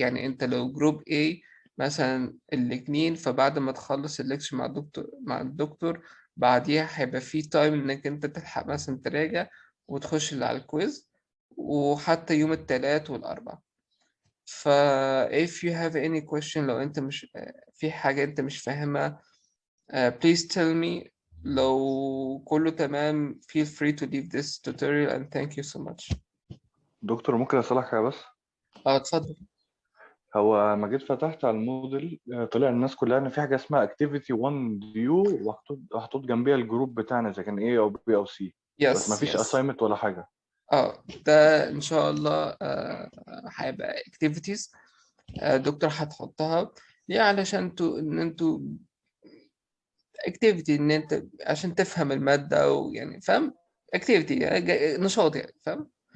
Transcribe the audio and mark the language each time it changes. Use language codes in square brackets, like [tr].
[ar] يعني انت لو جروب A مثلا الاتنين، فبعد ما تخلص الليكشر مع الدكتور بعديها هيبقى في تايم انك انت تلحق مثلا تراجع وتخش اللي على الكويز، وحتى يوم التلات والاربع. ف [en] if you have any question، [ar] لو انت مش في حاجة انت مش فاهمها [en] please tell me. [ar] لو كله تمام [en] feel free to leave this tutorial and thank you so much. [ar] دكتور ممكن أسألك حاجة بس؟ اتفضل. هو لما جيت فتحت على الموديل طلع الناس كلها إن في حاجة اسمها Activity 1 View، ومحطوط جنبيها الجروب بتاعنا إذا كان A أو B أو C، بس [en] yes [ar] مفيش [en] yes. [ar] assignment ولا حاجة. ده ان شاء الله هيبقى activities دكتور هتحطها ليه، علشان ان انتوا activity، ان انت عشان تفهم المادة، او يعني فاهم activity يعني نشاط يعني فاهم.